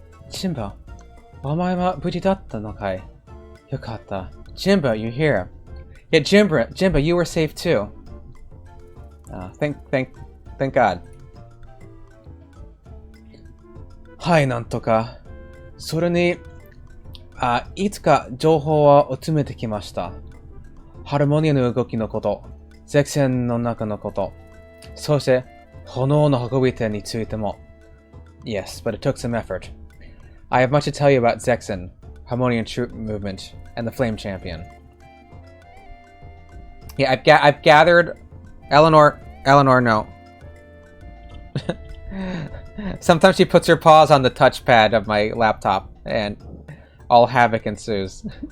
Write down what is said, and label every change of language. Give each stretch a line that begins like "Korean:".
Japanese: Jimbo, お前は無事だったのかい？よかった。
English: Jimbo, you're here. Yeah, Jimbo, you were safe too. Thank God.
Japanese: はい、なんとか。それに、いつか情報を集めてきました。ハルモニアの動きのこと、ゼクセンの中のこと、そして、炎の運び手についても。
English: Yes, but it took some effort. I have much to tell you about Zexen, Harmonian Troop Movement, and the Flame Champion. Yeah, I've gathered... Eleanor, no. Sometimes she puts her paws on the touchpad of my laptop, and all havoc ensues.